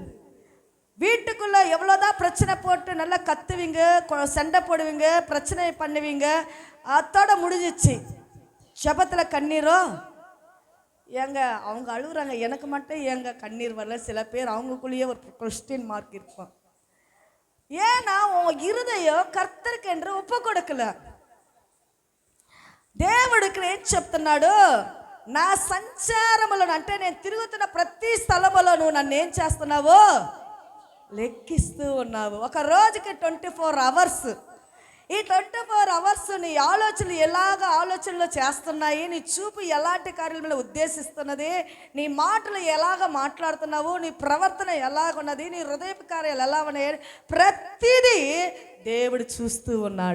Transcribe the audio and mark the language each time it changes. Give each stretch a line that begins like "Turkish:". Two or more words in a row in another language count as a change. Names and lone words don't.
Tamil: வீட்டுக்குள்ள எவ்வளோதான் பிரச்சனை போட்டு நல்லா கத்துவீங்க, சண்டை போடுவீங்க, பிரச்சனை பண்ணுவீங்க, அத்தோட முடிஞ்சிச்சு. ஜெபத்தில் கண்ணீரோ ஏங்க அவங்க அழுகுறாங்க, எனக்கு மட்டும் ஏங்க கண்ணீர் வரல? சில பேர் அவங்களுக்குள்ளேயே ஒரு
English: question mark
Tamil: இருக்கும். ஏன்னா உன் இருதயம் கர்த்தருக்கு என்று ఒప్పు கொடுக்கல.
Telugu: దేవుడికి ఏం చెప్తున్నాడు? నా సంచారములను, అంటే నేను తిరుగుతున్న ప్రతి స్థలములో నువ్వు నన్ను ఏం చేస్తున్నావు? లెక్కిస్తూ ఉన్నావు. ఒక రోజుకి 24 hours. ఈ 24 hours నీ ఆలోచనలు ఎలాగ ఆలోచనలు చేస్తున్నాయి, నీ చూపు ఎలాంటి కార్యాల ఉద్దేశిస్తున్నది, నీ మాటలు ఎలాగ మాట్లాడుతున్నావు, నీ ప్రవర్తన ఎలాగున్నది, నీ హృదయపు కార్యాలు ఎలా ఉన్నాయి, ప్రతిదీ దేవుడు చూస్తూ ఉన్నాడు.